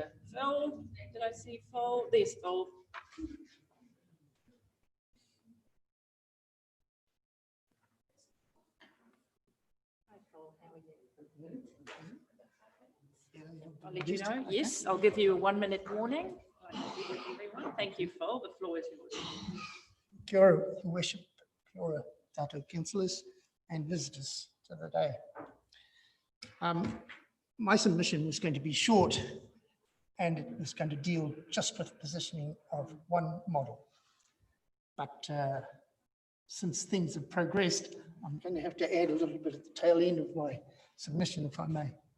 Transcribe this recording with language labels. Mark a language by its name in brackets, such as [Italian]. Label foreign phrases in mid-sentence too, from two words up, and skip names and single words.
[English] Phil, did I see Phil? There's Phil. I'll let you know. Yes, I'll give you a 1 minute warning. Everyone. Thank you, Phil. The floor is yours. [Māori] Kia ora, [English] Your Worship, [Māori] kia ora, tātou [English] councillors and visitors to the day. My submission was going to be short, and it was going to deal just with positioning of one model. But since things have progressed, I'm going to have to add a little bit at the tail end of my submission, if I may.